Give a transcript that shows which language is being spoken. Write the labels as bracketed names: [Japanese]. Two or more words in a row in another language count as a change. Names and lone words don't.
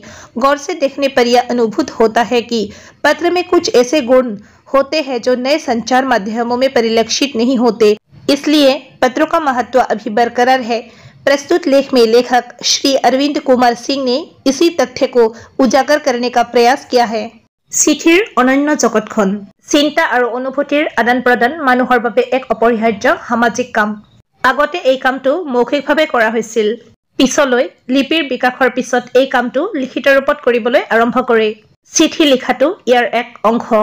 [Hindi] गौर से देखने पर यह अनुभूत होता है कि पत्र में कुछ ऐसे गुण होते हैं जो नए संचार माध्यमों में परिलक्षित नहीं होते। इसलिए पत्रों का महत्व अभी बरकरार है। प्रस्तुत लेख में लेखक श्री अरविंद कुमार सिंह ने इसी तथ्य को उजागर करने का प्रयास किया है। [Assamese] চিঠিৰ অনন্য জগতখন। চিন্তা আৰু অনুভূতিৰ আদান প্ৰদান মানুহৰ বাবে এক অপৰিহাৰ্য সামাজিক কাম। আগতে এই কামটো মৌখিকভাৱে কৰা হৈছিল। পিছলৈ লিপিৰ বিকাশৰ পিছত এই কামটো লিখিত ৰূপত কৰিবলৈ আৰম্ভ কৰে। চিঠি লিখাটো ইয়াৰ এক অংশ।